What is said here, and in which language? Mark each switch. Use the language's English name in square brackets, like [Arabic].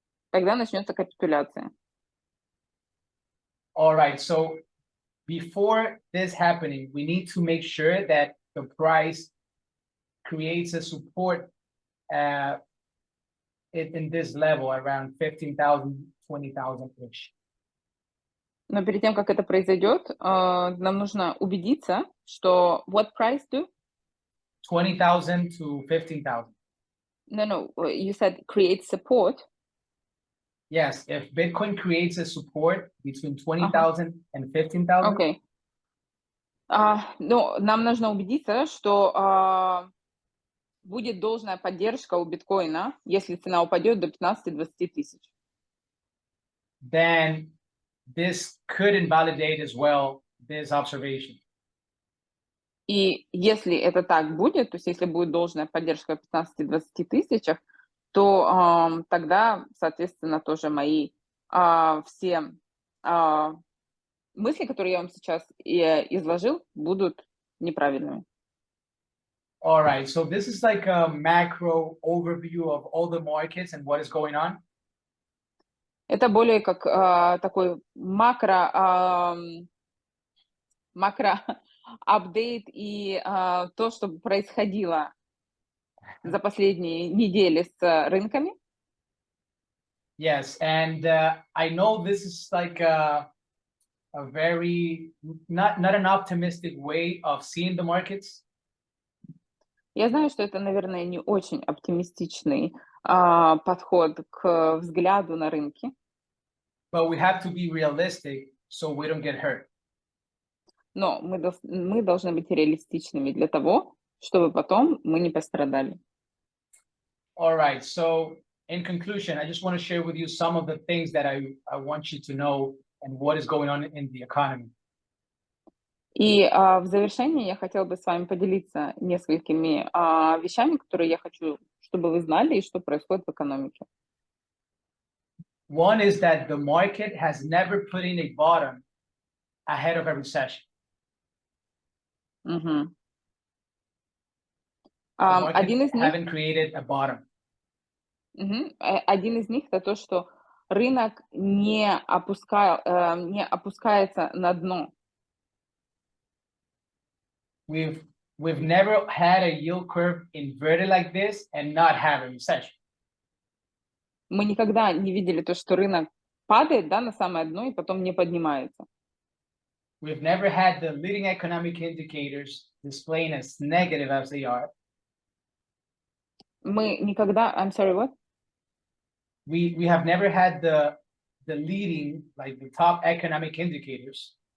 [Russian] тогда начнется капитуляция. [English] All right, so before this happening, we need to make sure that the price creates a support in this level around 15,000, 20,000-ish. [Russian] Но перед тем, как это произойдет, нам нужно убедиться, что [English] what price do? 20,000 to 15,000. No, you said create support. Yes, if Bitcoin creates a support between 20,000 and 15,000. Okay. [Russian] Но нам нужно убедиться, что будет должная поддержка у биткоина, если цена упадет до 15-20 тысяч. [English] Then this could invalidate as well this observation. [Russian] И если это так будет, то есть если будет должная поддержка в 15-20 тысячах, то тогда, соответственно, тоже мои все мысли, которые я вам сейчас изложил, будут неправильными. [English] All right, so this is like a macro overview of all the markets and what is going on. [Russian] Это более как такой макро апдейт и то, что происходило за последние недели с рынками. [English] Yes, and I know this is like a very not an optimistic way of seeing the markets. [Russian] Я знаю, что это, наверное, не очень оптимистичный подход к взгляду на рынки. [English] But we have to be realistic so we don't get hurt. [Russian] Но мы должны быть реалистичными для того, чтобы потом мы не пострадали. [English] All right, so in conclusion, I just want to share with you some of the things that I want you to know and what is going on in the economy. [Russian] И в завершении я хотела бы с вами поделиться несколькими вещами, которые я хочу, чтобы вы знали, и что происходит в экономике. [English] One is that the market has never put in a bottom ahead of a recession. Мгм. The market [Russian] Один из них, [English] haven't created a bottom. [Russian] один из них это то, что рынок не опускается на дно. [English] We've never had a yield curve inverted like this and not have a recession. [Russian] Мы никогда не видели то, что рынок падает, да, на самое дно и потом не поднимается. [English] We've never had the leading economic indicators displaying as negative as they are. [Russian] Мы никогда, [English] I'm sorry, what? We have never had the leading, like the top economic indicators